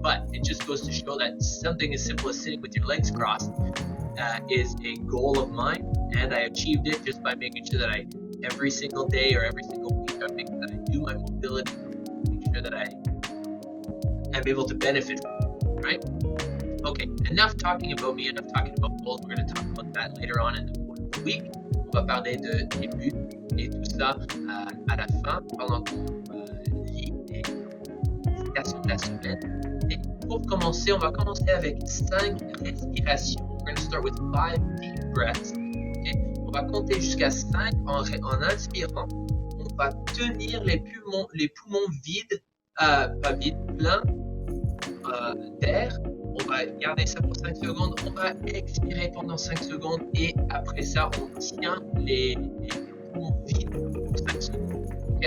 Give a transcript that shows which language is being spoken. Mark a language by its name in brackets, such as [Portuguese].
[English] But it just goes to show that something as simple as sitting with your legs crossed is a goal of mine, and I achieved it just by making sure that every single day or every single week, I make sure that I do my mobility, make sure that I am able to benefit from it, right? Okay, enough talking about me, enough talking about goals. We're going to talk about that later on in the course of the week. [French] On va parler des buts et tout ça à la fin, pendant qu'on lit les citations de la semaine. Et pour commencer, on va commencer avec 5 respirations. [English] We're going to start with 5 deep breaths. Okay? [French] On va compter jusqu'à 5 en inspirant. On va tenir les poumons vides, pas vides, pleins d'air. On va garder ça pour 5 secondes. On va expirer pendant 5 secondes. Et après ça, on tient les poumons vides pour 5 secondes. Okay?